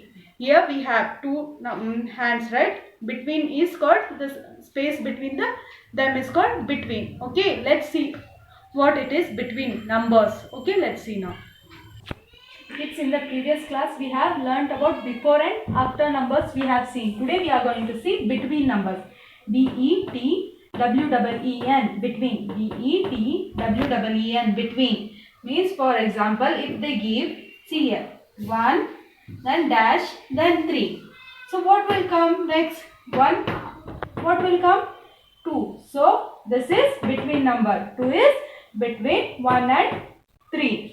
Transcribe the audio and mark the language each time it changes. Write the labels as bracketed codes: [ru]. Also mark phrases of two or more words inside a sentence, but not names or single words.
[en] Here we have two hands, right? Between is called, this space between them is called between. Okay, let's see what it is between numbers. Okay, let's see now. Kids, in the previous class we have learnt about before and after numbers we have seen. Today we are going to see between numbers. B-E-T-W-E-E-N, between. B-E-T-W-E-E-N, between. Means, for example, if they give, see here, 1, then dash, then 3. So what will come next? 1. What will come? 2. So this is between number. 2 is between 1 and 3.